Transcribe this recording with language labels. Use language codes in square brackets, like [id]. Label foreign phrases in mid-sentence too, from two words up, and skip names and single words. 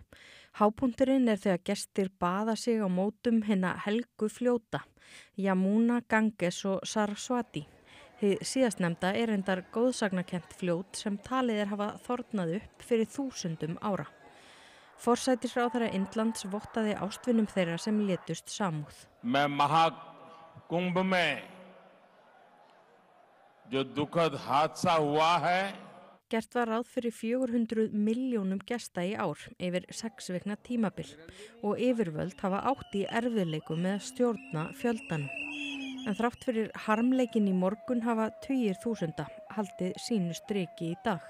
[is] Hápunkturinn þegar gestir baða sig á mótum hinna helgu fljóta, Yamuna, Ganges og Saraswati. Hið síðastnefnda reyndar góðsagnakent fljót sem talið hafa þornað upp fyrir 1000 ára. Forsætisráðherra Indlands vottaði ástvinum þeirra sem létust samúð. [hi] मैं महाकुंभ में जो दुखद हादसा हुआ है [is] Gert var ráð fyrir 400 milljónum gesta í ár yfir 6 vikna tímabil og yfirvöld hafa átt í erfiðleikum með að stjórna fjöldanum. En þrátt fyrir harmleikin í morgun hafa tugir þúsunda haldið sínu striki í dag.